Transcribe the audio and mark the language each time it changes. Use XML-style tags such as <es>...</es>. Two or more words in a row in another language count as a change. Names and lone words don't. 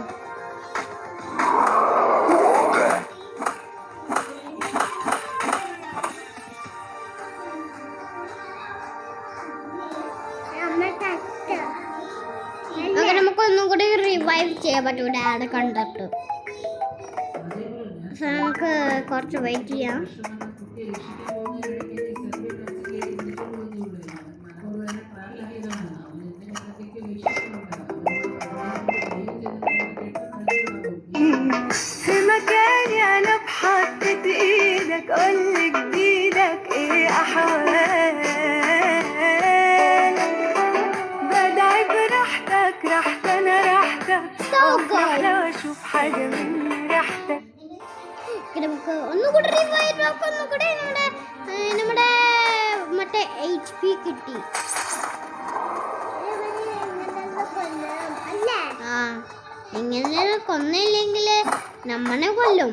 <ml>നമുക്കൊന്നും കൂടി റിവൈവ് ചെയ്യാൻ പറ്റും ഡാഡ് കണ്ടിട്ട്. സോ നമുക്ക് കുറച്ച് വെയിറ്റ് ചെയ്യാം.</ml> <ar>في مكاني انا بحطة ايدك قولك بايدك ايه احوال بدعي براحتك رحت انا راحتك افرح لو اشوف حاجة من ريحتك.</ar> <ml>നമുക്ക് ഒന്നുകൂടി റിവൈവ് നോക്കാം. ഒന്നുകൂടി നമ്മുടെ മറ്റേ HP കിട്ടി. ഇങ്ങനെ കൊന്നില്ലെങ്കിൽ നമ്മളെ കൊല്ലും.</ml>